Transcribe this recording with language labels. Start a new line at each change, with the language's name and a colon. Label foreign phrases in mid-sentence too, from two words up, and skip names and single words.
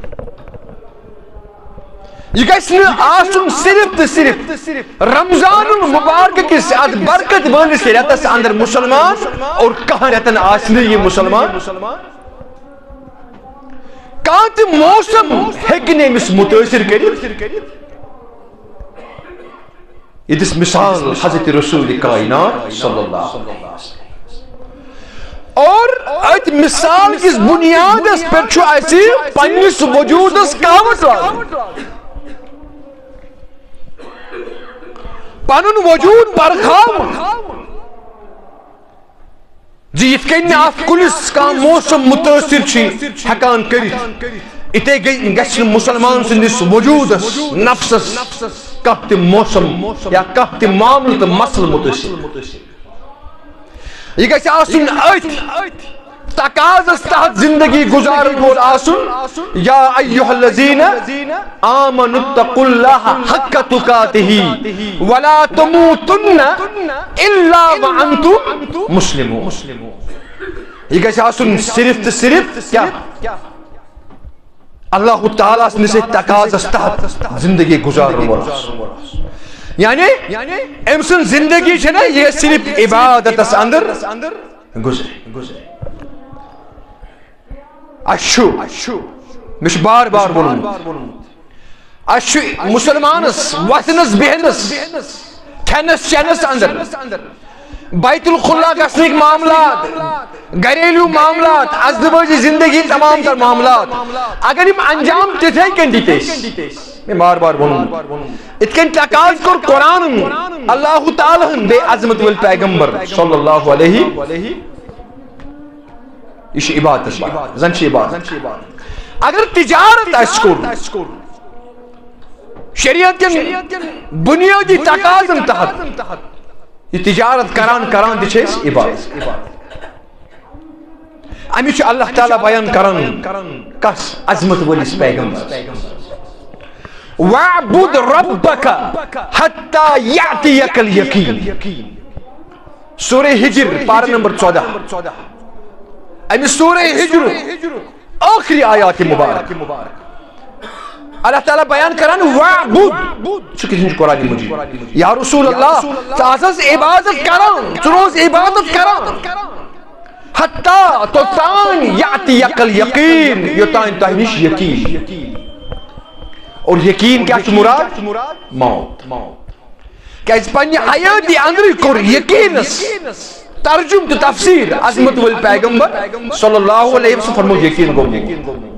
Kashmiri: یہ گژھِ نہٕ آسُن صرف تہٕ صرف رمضان المبارک کِس اتھ برکت وٲلِس رٮ۪تس اندر مسلمان اور کانٛہہ رٮ۪تن آسہِ نہٕ یہِ مسلمان کانٛہہ تہِ موسم ہیٚکہِ نہٕ أمِس مُتٲثر کٔرِتھ یہ دِژ مثال حضرت رسول کائنات
Arabic: صلی اللہ علیہ وسلم
Kashmiri: اور ات مثال کس بنیادس پر چھُ اَسہِ پننِس وجوٗدس قاوت لاگُن پنُن وجوٗد برخاوُن زِ یِتھ کٔنۍ نہٕ اتھ کُلِس کانٛہہ موسم مُتٲثر چھُ ہٮ۪کان کٔرِتھ یِتھے گژھِ نہٕ مُسلمان سٕنٛدِس وجوٗدس نفسس کانٛہہ تہِ موسم یا کانٛہہ تہِ معاملہٕ تہٕ مسلہٕ مُتٲثر یہ گژھِ آسُن أتھۍ تقاضس تحت زندگی گزارن وول آسُن
Arabic: یا ایھا الذین آمنوا اتقوا اللہ حق تقاتہ ولا تموتن الا وانتم مسلمون
Kashmiri: یہ گژھِ آسُن صرف تہٕ صرف کیٛاہ اللہ تعالیٰ سٕنٛدِس تقاضس تحت زندگی گزارن وول آسُن یعنی أمۍ سٕنٛز زندگی چھنہ یہ صرف عبادتس اندر گزرے اَسہِ چھُ مےٚ چھُ بار بار ووٚنمُت اَسہِ چھُ مُسلمانس وتھنس بیہنس کھٮ۪نس چٮ۪نس اندر بیت الخلا گژھنٕکۍ معاملات گھریلو معاملات ازدواجی زندگی تمام تر معاملات اگر یِم انجام تِتھے کٔنۍ دِتۍ أسۍ میں بار بار ووٚنمُت یِتھ کٔنۍ تقاض کوٚر قرآنن اللہ تعالیٰ ہن بیٚیہِ عظمت وٲلۍ پیغمبر
Arabic: صلی اللہ علیہ
Kashmiri: یہ چھِ عبادت زن چھِ عبادت اگر تجارت آسہِ کوٚرمُت شریعت کٮ۪ن بنیٲدی تقاضن تحت یہ تجارت کران تہِ چھِ أسۍ عبادت امی چھُ اللہ تعالیٰ بیان کران کس عظمت وٲلِس پیغمبرس
Arabic: وَاعْبُدْ رَبَّكَ حَتَّى يَأْتِيَكَ الْيَقِينُ
Kashmiri: سورہ ہجر پارہ نمبر 14 امی سورہ ہجر آخری آیات مبارک اللہ تعالیٰ بیان کران وَاعْبُدْ چھُ کِس قرآن مجید یا رسول اللہ ژٕ ہسا عبادت کران ژٕ روز عبادت کران حتیٰ توٚتانۍ
Arabic: یأتِیَکَ الْیَقیٖن
Kashmiri: یوٚتانۍ تۄہہِ نِش یقین اور یقین کیا چھُ مراد موت کیازِ پننہِ حیٲتی اندرٕے کوٚر یقینس ترجم تہٕ تفسیر عظمت وٲلۍ پیغمبر
Arabic: صلی اللہ علیہ وسلم
Kashmiri: فرمو یقین گوٚو